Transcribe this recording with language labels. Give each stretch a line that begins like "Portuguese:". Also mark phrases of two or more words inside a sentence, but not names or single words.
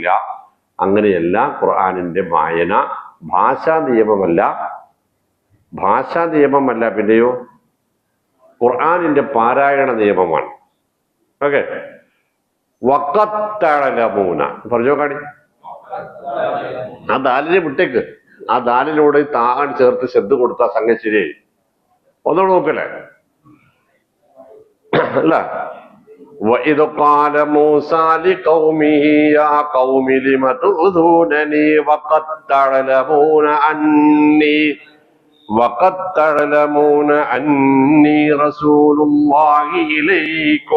Malayalam: അങ്ങനെയല്ല, ഖുർആനിന്റെ വായന ഭാഷാ നിയമമല്ല, പിന്നെയോ ഖുർആനിന്റെ പാരായണ നിയമമാണ്. ഓക്കെ, വക്കത്തഴലമൂന പറഞ്ഞോ കാടി. ആ ദാലിനെ വിട്ടേക്ക്, ആ ദാലിനോട് താൻ ചേർത്ത് ശ്രദ്ധ കൊടുത്ത സംഗതി ശരിയായി. ഒന്നുകൂടെ നോക്കല്ലേ. അല്ല,
Arabic: وَإِذْ قَالَ مُوسَى لِقَوْمِهِ يَا قَوْمِ لِمَ تُؤْذُونَنِي وَقَدْ تَعْلَمُونَ أَنِّي رَسُولُ اللَّهِ إِلَيْكُمْ